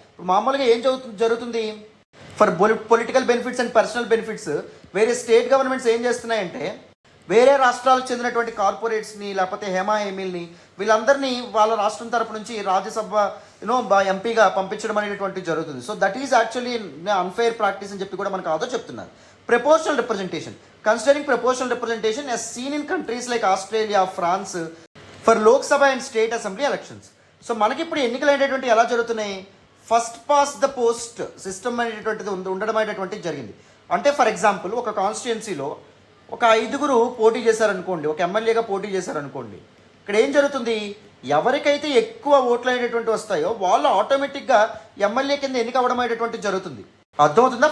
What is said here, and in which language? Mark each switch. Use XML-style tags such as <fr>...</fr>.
<te>ఇప్పుడు మామూలుగా ఏం జరుగుతుంది?</te> <en>for political benefits and personal benefits</en> <te>వేరే స్టేట్ గవర్నమెంట్స్ ఏం చేస్తున్నాయంటే వేరే రాష్ట్రాలకు చెందినటువంటి కార్పొరేట్స్ని లేకపోతే హేమాహేమీల్ని వీళ్ళందరినీ వాళ్ళ రాష్ట్రం తరపు నుంచి రాజ్యసభ ఎంపీగా పంపించడం అనేటువంటి జరుగుతుంది.</te> <en>so that is actually unfair practice</en> <te>అని చెప్పి కూడా మనకు ఆదో చెప్తున్నారు.</te> <en>Proportional representation. Considering proportional representation as seen in countries like Australia, France for Lok Sabha and State Assembly elections.</en> <te>So మనకి ఇప్పుడు ఎన్నికలు అనేటువంటి ఎలా జరుగుతున్నాయి? First pass the post system అనేటువంటిది ఉండడం అనేటువంటిది జరిగింది. అంటే ఫర్ ఎగ్జాంపుల్ ఒక కాన్స్టిట్యున్సీలో ఒక 5గురు పోటీ చేశారనుకోండి, ఒక ఎమ్మెల్యేగా పోటీ చేశారనుకోండి. ఇక్కడ ఏం జరుగుతుంది, ఎవరికైతే ఎక్కువ ఓట్లు అనేటటువంటి వస్తాయో వాళ్ళు ఆటోమేటిక్గా ఎమ్మెల్యే కింద ఎన్నిక అవ్వడం అనేటటువంటి జరుగుతుంది. అర్థమవుతుందా?</te>